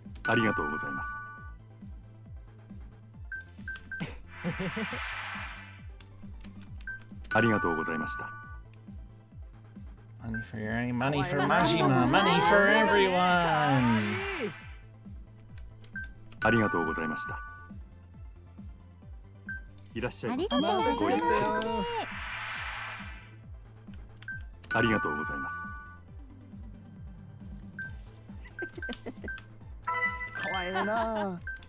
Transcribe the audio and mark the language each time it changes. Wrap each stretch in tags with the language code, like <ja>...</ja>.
<ja>ありがとうございます。ありがとうございました。</ja> <en>Money for Yurie, money for Majima, money for everyone.</en> <ja>ありがとうございました。いらっしゃいませ。ありがとうございます。ありがとうございます。かわいいな。</ja>